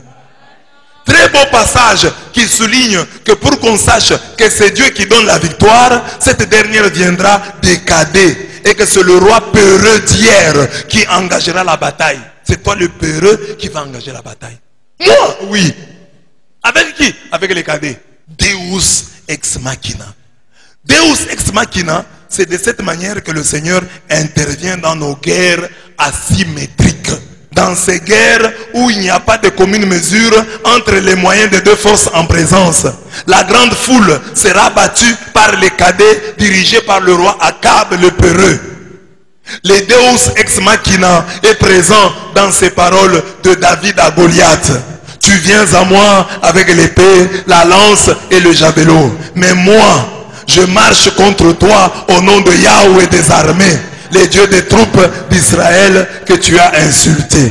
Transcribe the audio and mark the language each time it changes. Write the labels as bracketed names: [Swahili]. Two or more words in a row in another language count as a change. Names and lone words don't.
[French] Très beau passage qui souligne que pour qu'on sache que c'est Dieu qui donne la victoire, cette dernière viendra des cadets et que c'est le roi peureux d'hier qui engagera la bataille. C'est toi le peureux qui va engager la bataille. Moi, oui. Avec qui? Avec les cadets. [Latin] Deus ex machina. Deus ex machina, [French] c'est de cette manière que le Seigneur intervient dans nos guerres asymétriques. Dans ces guerres où il n'y a pas de commune mesure entre les moyens des deux forces en présence, la grande foule sera battue par les cadets dirigés par le roi Akab le peureux. Le [Latin] Deus ex machina [French] est présent dans ces paroles de David à Goliath. Tu viens à moi avec l'épée, la lance et le javelot. Mais moi, je marche contre toi au nom de Yahweh des armées, les dieux des troupes d'Israël que tu as insultés.